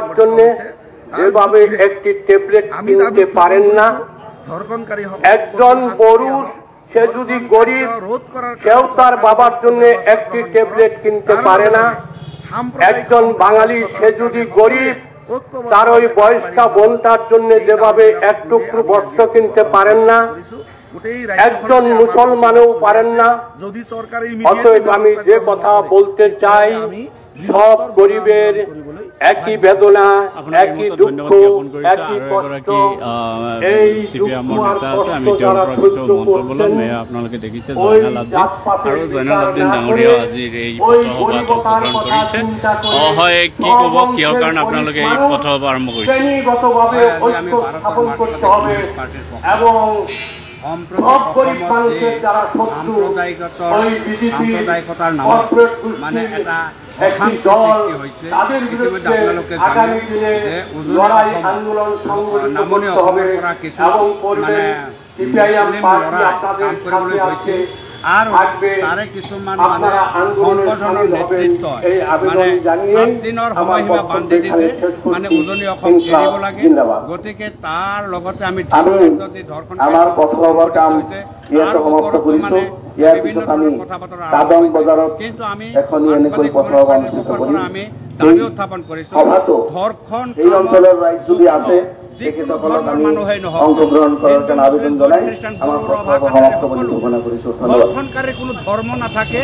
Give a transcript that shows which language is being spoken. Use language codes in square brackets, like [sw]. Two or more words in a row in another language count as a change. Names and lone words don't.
[bn] জন্য যেভাবে একটি ট্যাবলেট কিনতে পারেন না, একজন পুরুষ সে যদি গরিব সেও তার বাবার জন্য একটি ট্যাবলেট কিনতে পারে না, একজন বাঙালি সে যদি গরিব তার ওই বয়স্কা বোনটার জন্য যেভাবে এক টুকরো বস্ত্র কিনতে পারেন না, একজন মুসলমানও পারেন না। অতএব আমি যে কথা বলতে চাই, সব গরিবের একই বেদনা, একই দুঃখ, একই কষ্ট। এই [as] আমি তেওঁলোকৰ কিছু মন্তব্যলৈ আপোনালোকে দেখিছে জয়নাল আব্দিন আৰু জয়নাল আব্দিন ডাঙৰীয়াও আজিৰ এই পথসভাত অংশগ্ৰহণ কৰিছে। হয়, কি ক'ব, কিহৰ কাৰণে আপোনালোকে এই পথসভা আৰম্ভ কৰিছে? [bn] শ্ৰেণীগতভাৱে ঐক্য স্থাপন করতে হবে এবং সব গরিব মানুষের যারা শত্রু ওই বিজেপি কর্পোরেট গোষ্ঠীর একটি দল, তাদের বিরুদ্ধে আগামী দিনে লড়াই আন্দোলন সংগঠিত করতে হবে এবং করবে। সিপিআইএম পার্টি আপনাদের সাথে আছে, [as] তাৰে কিছুমান মানে সংগঠনৰ নেতৃত্ব মানে 7 দিনৰ সময়সীমা বান্ধি দিছে, মানে উজনি অসম এৰিব লাগে। গতিকে তাৰ লগতে আমি যদি ধৰ্ষণ কথা বতৰা কিন্তু আমি আমি দাবী উত্থাপন কৰিছো ধৰ্ষণ যিকোনো ধৰ্মৰ মানুহেই নহওক ধৰ্ষণকাৰীৰ কোনো ধৰ্ম নাথাকে।